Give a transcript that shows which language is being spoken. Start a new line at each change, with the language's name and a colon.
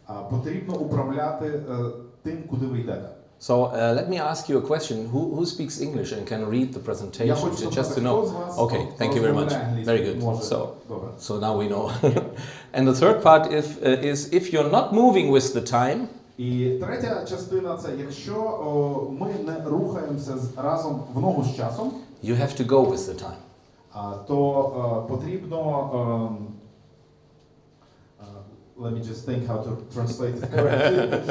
Ukrainian: Потрібно управляти тим, куди ви йдете.
English: So let me ask you a question. Who speaks English and can read the presentation? Just to know. Okay, thank you very much. Very good. So now we know. And the third part is if you're not moving with the time.
Ukrainian: І третя частина це, якщо ми не рухаємося разом в ногу з часом,
English: you have to go with the time.
Ukrainian: То потрібно
English: let me just think how to translate it correctly.